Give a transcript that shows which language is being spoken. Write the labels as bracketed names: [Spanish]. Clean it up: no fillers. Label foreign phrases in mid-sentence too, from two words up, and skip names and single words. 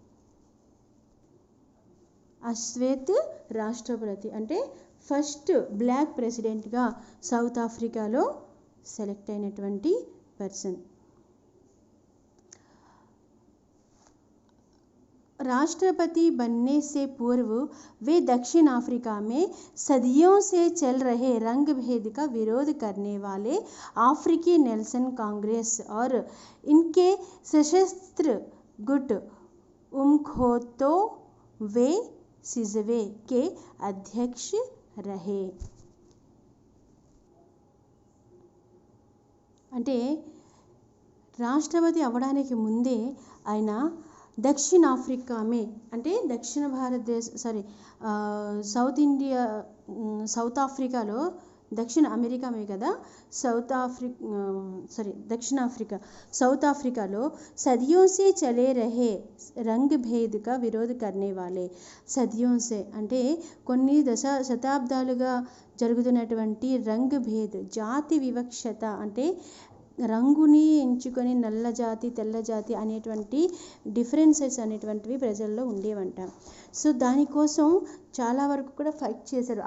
[Telugu] అశ్వేత్ రాష్ట్రపతి అంటే [English] first black president [Telugu] సౌత్ ఆఫ్రికాలో సెలెక్ట్ అయినటువంటి పర్సన్. [Hindi] राष्ट्रपति बनने से पूर्व वे दक्षिण अफ्रीका में सदियों से चल रहे रंग भेद का विरोध करने वाले अफ्रीकी नेल्सन कांग्रेस और इनके सशस्त्र गुट उमखोतो वे सिजवे के अध्यक्ष रहे। [Telugu] అంటే రాష్ట్రపతి అవ్వడానికి ముందే ఆయన దక్షిణ ఆఫ్రికామే అంటే దక్షిణ భారతదేశ సౌత్ ఆఫ్రికాలో దక్షిణ అమెరికామే కదా [Hindi] दक्षिण अफ्रीका साउथ अफ्रीकाలో सदियों से चले रहे रंग भेद का विरोध करने वाले सदियों से [Telugu] అంటే కొన్ని శతాబ్దాలుగా జరుగుతున్నటువంటి [Hindi] रंग भेद [Telugu] జాతి వివక్షత అంటే రంగుని ఎంచుకొని నల్ల జాతి తెల్ల జాతి అనేటువంటి డిఫరెన్సెస్ అనేటువంటివి ప్రజల్లో ఉండేవంట. సో దానికోసం చాలా వరకు కూడా ఫైట్ చేశారు.